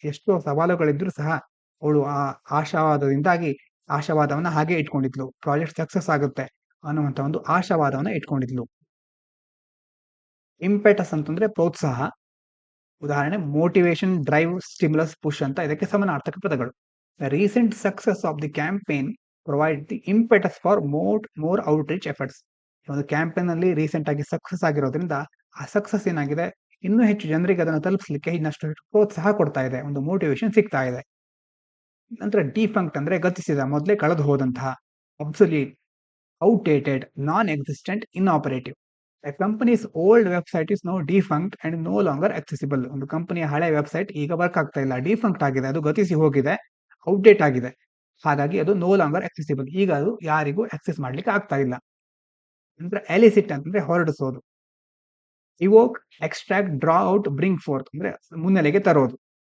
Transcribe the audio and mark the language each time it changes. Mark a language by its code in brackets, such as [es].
[kn] ಎಷ್ಟೋ ಸವಾಲುಗಳಿದ್ರು ಸಹ ಅವಳು ಆ ಆಶಾವಾದದಿಂದಾಗಿ ಆಶಾವಾದವನ್ನ ಹಾಗೆ ಇಟ್ಕೊಂಡಿದ್ಲು, ಪ್ರಾಜೆಕ್ಟ್ ಸಕ್ಸಸ್ ಆಗುತ್ತೆ ಅನ್ನುವಂತ ಒಂದು ಆಶಾವಾದವನ್ನ ಇಟ್ಕೊಂಡಿದ್ಲು. ಇಂಪೆಟಸ್ ಅಂತಂದ್ರೆ ಪ್ರೋತ್ಸಾಹ, ಉದಾಹರಣೆ ಮೋಟಿವೇಶನ್, ಡ್ರೈವ್, ಸ್ಟಿಮ್ಯುಲಸ್, ಪುಷ್ ಅಂತ ಇದಕ್ಕೆ ಸಮಾನಾರ್ಥಕ ಪದಗಳು. [en] The recent success of the campaign provides the impetus for more outreach efforts. [kn] ಒಂದು ಕ್ಯಾಂಪೇನ್ ಅಲ್ಲಿ ರೀಸೆಂಟ್ ಆಗಿ ಸಕ್ಸಸ್ ಆಗಿರೋದ್ರಿಂದ ಆ ಸಕ್ಸಸ್ ಏನಾಗಿದೆ, ಇನ್ನೂ ಹೆಚ್ಚು ಜನರಿಗೆ ಅದನ್ನು ತಲುಪಿಸಲಿಕ್ಕೆ ಇನ್ನಷ್ಟು ಪ್ರೋತ್ಸಾಹ ಕೊಡ್ತಾ ಇದೆ, ಒಂದು ಮೋಟಿವೇಶನ್ ಸಿಗ್ತಾ ಇದೆ. ನಂತರ ಡಿಫಂಕ್ಟ್ ಅಂದ್ರೆ ಗತಿಸಿದ, ಮೊದಲೇ ಕಳೆದು ಹೋದಂತಹ. Absolute, outdated, non existent, inoperative. [en] A company's old website is now defunct and no longer accessible. [kn] ಒಂದು ಕಂಪನಿಯ ಹಳೆ ವೆಬ್ಸೈಟ್ ಈಗ ವರ್ಕ್ ಆಗ್ತಾ ಇಲ್ಲ, ಡಿಫಂಕ್ಟ್ ಆಗಿದೆ, ಅದು ಗತಿಸಿ ಹೋಗಿದೆ, ಔಟ್ಡೇಟ್ ಆಗಿದೆ, ಹಾಗಾಗಿ ಅದು [en] no longer accessible, [kn] ಈಗ ಅದು ಯಾರಿಗೂ ಆಕ್ಸೆಸ್ ಮಾಡ್ಲಿಕ್ಕೆ ಆಗ್ತಾ ಇಲ್ಲ. ಅಂದ್ರೆ ಎಲಿಸಿಟ್ ಅಂತಂದ್ರೆ ಹೊರಡಿಸೋದು. Evoque, extract, draw out, bring fourth ಅಂದ್ರೆ ಮುನ್ನೆಲೆಗೆ ತರೋದು.